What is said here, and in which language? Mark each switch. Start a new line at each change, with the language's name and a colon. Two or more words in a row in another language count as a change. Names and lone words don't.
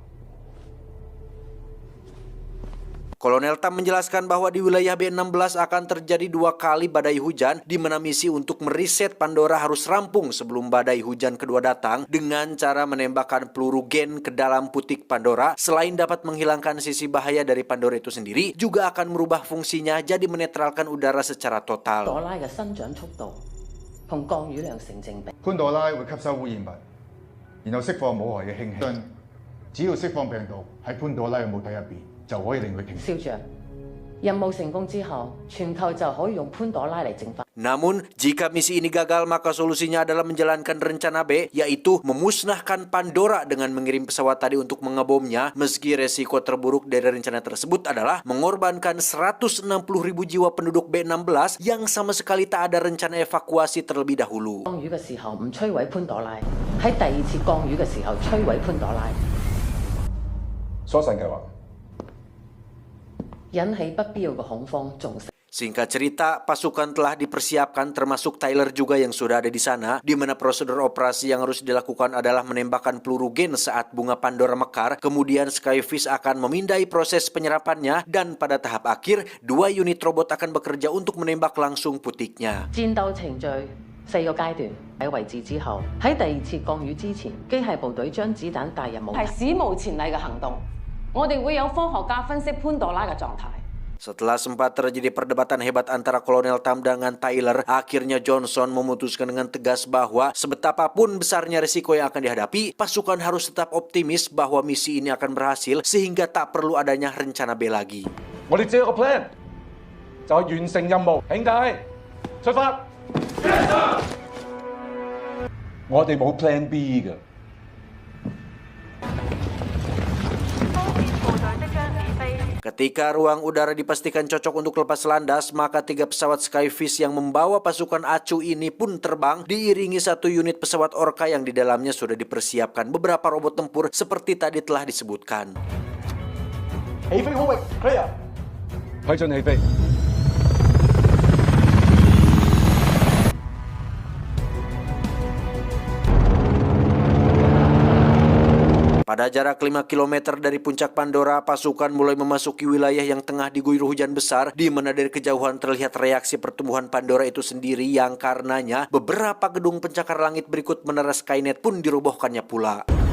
Indonesian: Kolonel Tam menjelaskan bahwa di wilayah B16 akan terjadi 2 kali badai hujan, di mana misi untuk meriset Pandora harus rampung sebelum badai hujan kedua datang dengan cara menembakkan peluru gen ke dalam putik Pandora. Selain dapat menghilangkan sisi bahaya dari Pandora itu sendiri, juga akan merubah fungsinya jadi menetralkan udara secara total.
Cantonese: 朵拉嘅生長速度同降雨量成正比。潘朵拉會吸收污染物，然後釋放冇害嘅氫氣。只要釋放病毒喺潘朵拉嘅母體入邊，就可以令佢停。少將，任務成功之後，全球就可以用潘朵拉嚟淨化。
Indonesian: Namun, jika misi ini gagal, maka solusinya adalah menjalankan rencana B, yaitu memusnahkan Pandora dengan mengirim pesawat tadi untuk mengebomnya. Meski resiko terburuk dari rencana tersebut adalah mengorbankan 160.000 jiwa penduduk B16 yang sama sekali tak ada rencana evakuasi terlebih dahulu.
Cantonese: 降雨嘅時候唔摧毀潘朵拉，喺第二次降雨嘅時候摧毀潘朵拉，疏散計劃。引起不必要嘅恐慌，仲
Indonesian: Singkat cerita, pasukan telah dipersiapkan termasuk Tyler juga yang sudah ada di sana, di mana prosedur operasi yang harus dilakukan adalah menembakkan peluru gen saat bunga Pandora mekar. Kemudian Skyfish akan memindai proses penyerapannya dan pada tahap akhir 2 unit robot akan bekerja untuk menembak langsung putiknya.
Cantonese: 戰鬥程序4個階段喺位置之後，喺第二次降雨之前，機械部隊將子彈帶入母體。係史無前例嘅行動，我哋會有科學家分析潘朵拉嘅狀態。
Indonesian: Setelah sempat terjadi perdebatan hebat antara Kolonel Tam dengan Tyler, akhirnya Johnson memutuskan dengan tegas bahwa sebetapapun besarnya risiko yang akan dihadapi, pasukan harus tetap optimis bahwa misi ini akan berhasil sehingga tak perlu adanya rencana B lagi.
Cantonese: 我哋只有個 plan， 就係完成任務。兄弟，出發！我哋冇 Plan B 嘅。
Indonesian: Ketika ruang udara dipastikan cocok untuk lepas landas, maka 3 pesawat Skyfish yang membawa pasukan ACU ini pun terbang diiringi 1 unit pesawat Orca yang di dalamnya sudah dipersiapkan beberapa robot tempur seperti tadi telah disebutkan.
Cantonese: 起飛空域 clear， 批准起飛。
Indonesian: Pada jarak 5 km dari puncak Pandora, pasukan mulai memasuki wilayah yang tengah diguyur hujan besar, di mana dari kejauhan terlihat reaksi pertumbuhan Pandora itu sendiri yang karenanya beberapa gedung pencakar langit berikut menara Skynet pun dirobohkannya pula.